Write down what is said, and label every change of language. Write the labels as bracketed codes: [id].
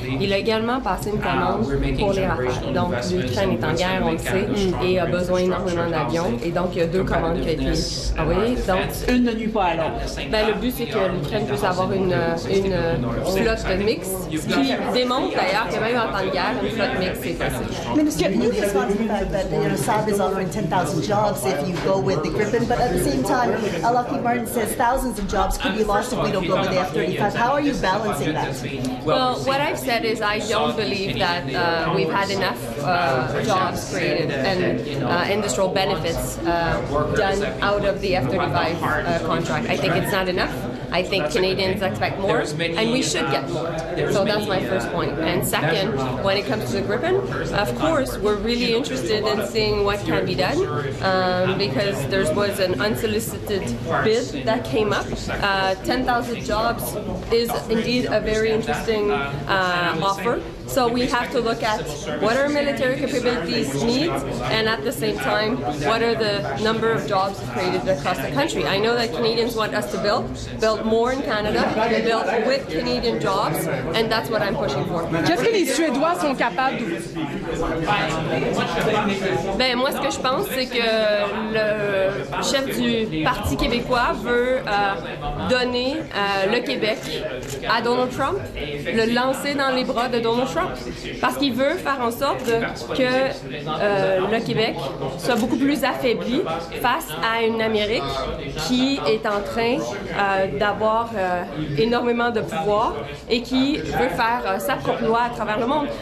[fr] Il a également passé une commande pour les Rafales. Donc, l'Ukraine est en guerre, on le sait, et a besoin énormément d'avions. Et donc, il y a 2 commandes qui ont été envoyées. Donc, une ne nuit pas à l'autre. Ben, le but, c'est que l'Ukraine puisse avoir une flotte mixte, ce qui démontre d'ailleurs que même en temps de guerre, une flotte mixte, c'est possible. [en] Minister, you respond to the fact that Saab is offering 10,000 jobs if you go with the Gripen, but at the same time, Lockheed Martin says thousands of jobs could be lost if we don't go with the F-35. How are you balancing that? Well, what I've said is I don't believe that we've had enough jobs created and industrial benefits done out of the F-35 contract. I think it's not enough. I think Canadians expect more, and we should get more. So that's my first point. And second, when it comes to the Gripen, of course, we're really interested in seeing what can be done because there was an unsolicited bid that came up. 10,000 jobs is indeed a very interesting offer. So we have to look at what our military capabilities need, and at the same time, what are the number of jobs created across the country. I know that Canadians want us to build more in Canada, build with Canadian jobs, and that's what I'm pushing for. [fr] Qu'est-ce que les Suédois sont capables de... Ben, moi, ce que je pense, c'est que le chef du Parti québécois veut donner le Québec à Donald Trump, le lancer dans les bras de Donald Trump, parce qu'il veut faire en sorte que le Québec soit beaucoup plus affaibli face à une Amérique qui est en train d'avoir énormément de pouvoir et qui veut faire sa propre loi à travers le monde.